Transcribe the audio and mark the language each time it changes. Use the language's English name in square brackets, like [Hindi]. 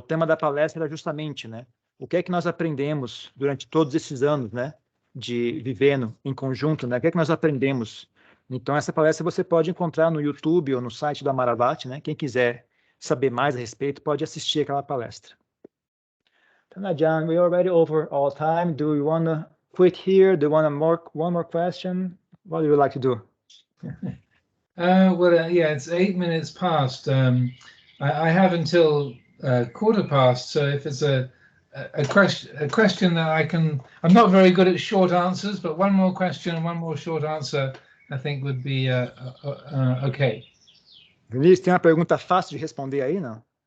[Portuguese] O tema da palestra era justamente, né, o que é que nós aprendemos durante todos esses anos, né, de vivendo em conjunto, né, o que é que nós aprendemos. Então, essa palestra você pode encontrar no YouTube ou no site do Amaro, né. Quem quiser saber mais a respeito pode assistir aquela palestra. [English] Ajahn, we are already over all time. Do you want to quit here? Do you want one more question? What do you like to do? Yeah, it's 8 minutes past. I have until 1:15. So if it's a question that I'm not very good at short answers, but one more question and one more short answer, I think would be okay. [Portuguese] Vinícius, tem uma pergunta fácil de responder aí, não?